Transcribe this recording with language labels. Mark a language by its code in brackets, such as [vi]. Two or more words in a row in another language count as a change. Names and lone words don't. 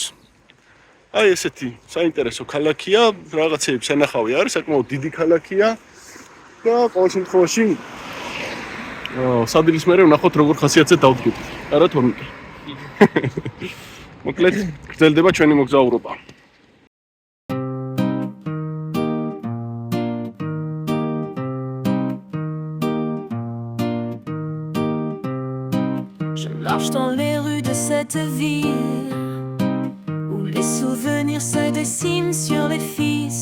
[ka] აი ესეთი საინტერესო ქალაქია, რაღაცეებს ენახავი არის, საკმაოდ დიდი ქალაქია და ყოველ შემთხვევაში სადილის მერე ვნახოთ როგორ ხასიათზე დავდგებით. არა თორნიკე. მოკლედ გრძელდება ჩვენი მოგზაურობა. [fr] Je marche dans les rues de cette ville où les souvenirs se dessinent sur les fils.